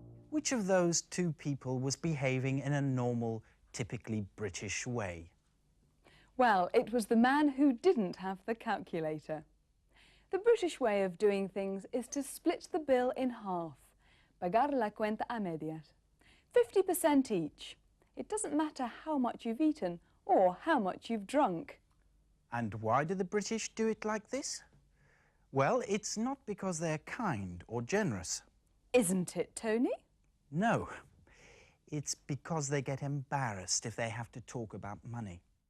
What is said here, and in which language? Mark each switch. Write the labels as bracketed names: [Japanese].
[English] Which of those 2 people was behaving in a normal, typically British way? Well, it was the man who didn't have the calculator. The British way of doing things is to split the bill in half. [Spanish] Pagar la cuenta a medias. [English] 50% each. It doesn't matter how much you've eaten or how much you've drunk. And why do the British do it like this? Well, it's not because they're kind or generous. Isn't it, Tony? No. It's because they get embarrassed if they have to talk about money.